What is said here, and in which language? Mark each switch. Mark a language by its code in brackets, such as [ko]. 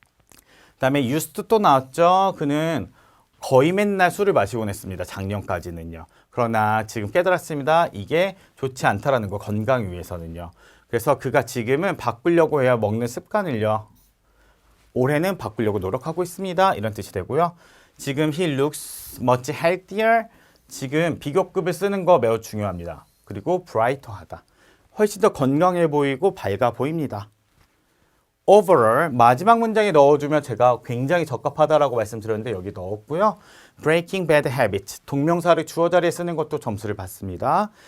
[ko] 그 다음에 used to 또 나왔죠. 그는 거의 맨날 술을 마시곤 했습니다. 작년까지는요. 그러나 지금 깨달았습니다. 이게 좋지 않다라는 거 건강 위해서는요. 그래서 그가 지금은 바꾸려고 해야 먹는 습관을요. 올해는 바꾸려고 노력하고 있습니다. 이런 뜻이 되고요. [en] 지금 he looks much healthier. [ko] 지금 비교급을 쓰는 거 매우 중요합니다. 그리고 brighter하다. 훨씬 더 건강해 보이고 밝아 보입니다. overall 마지막 문장에 넣어주면 제가 굉장히 적합하다라고 말씀드렸는데 여기 넣었고요. breaking bad habits 동명사를 주어 자리에 쓰는 것도 점수를 받습니다.